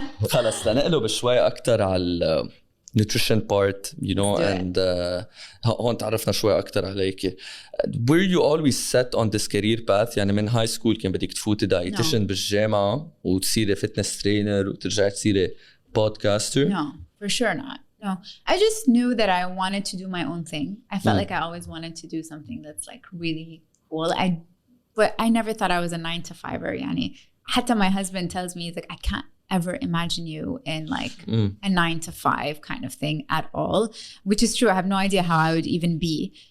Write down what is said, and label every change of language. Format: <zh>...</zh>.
<ar>خلص نقلب شوي أكتر على nutrition part, you know, and هون تعرفنا شوي أكتر عليك.</ar> <en>Were you always set on this career path?</en> <ar>يعني من high school كان بدك تفوتي dietitian بالجامعة وتصيري fitness trainer وترجعي تصيري podcaster?</ar> <en>No, for sure not. No, I just knew that I wanted to do my own thing. I felt like I always wanted to do something that's like really cool. But I never thought I was a 9-to-5er. يعني حتى my husband tells me, he's like, I can't ever imagine you in like a 9-to-5 kind of thing at all, which is true. I have no idea how I would even be.</en>